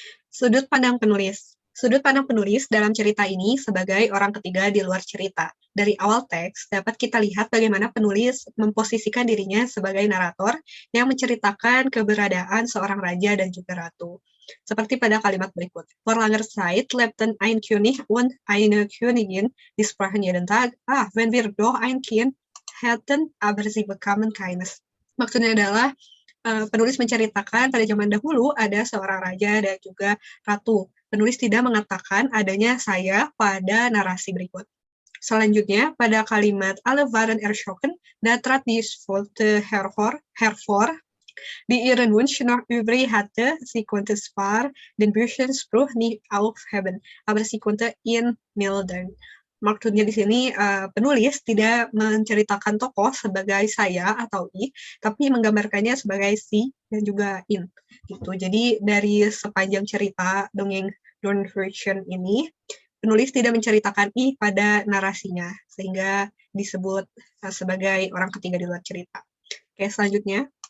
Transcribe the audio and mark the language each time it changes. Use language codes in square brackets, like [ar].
[id] Sudut pandang penulis. Sudut pandang penulis dalam cerita ini sebagai orang ketiga di luar cerita. Dari awal teks, dapat kita lihat bagaimana penulis memposisikan dirinya sebagai narator yang menceritakan keberadaan seorang raja dan juga ratu. Seperti pada kalimat berikut. [de] Vor langer Zeit lebten ein König und eine Königin, die sprachen jeden Tag, wenn wir doch ein Kind hätten, aber sie bekamen keines. [id] Maksudnya adalah penulis menceritakan pada zaman dahulu ada seorang raja dan juga ratu. Penulis tidak mengatakan adanya saya pada narasi berikut. Selanjutnya, pada kalimat [de] alle waren erschrocken, da trat die volte hervor, die ihren Wunsch noch übrig hatte, sie konnte zwar den bösen Spruch nicht aufheben, aber sie konnte ihn mildern. [id] Maksudnya di sini penulis tidak menceritakan tokoh sebagai saya atau i, tapi menggambarkannya sebagai si dan juga in. Gitu. Jadi dari sepanjang cerita dongeng Dorn version ini, penulis tidak menceritakan i pada narasinya, sehingga disebut sebagai orang ketiga di luar cerita. Oke, selanjutnya.